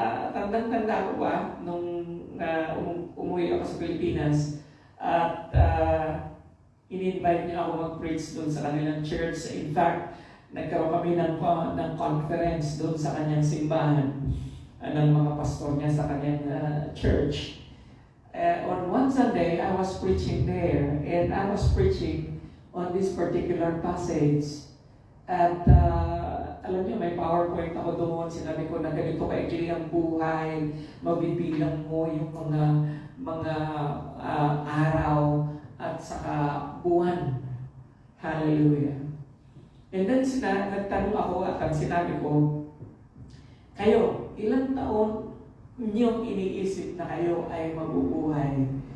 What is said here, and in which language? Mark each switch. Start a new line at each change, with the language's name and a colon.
Filipino: Tandang-tanda ko ba nung umuwi ako sa Pilipinas, at in-invite niya ako mag-preach doon sa kanilang church. In fact, nagkaroon kami ng conference doon sa kanyang simbahan ng mga pastor niya sa kanyang church.
English: On one Sunday, I was preaching there, and I was preaching on this particular passage.
Filipino: At alam niyo, may PowerPoint ako doon. Sinabi ko na ganito kaikli ang buhay, mabibilang mo yung mga araw at saka buwan. Hallelujah. And then nagtanong ako, at ang sinabi ko, kayo, ilang taon niyong iniisip na kayo ay mabubuhay?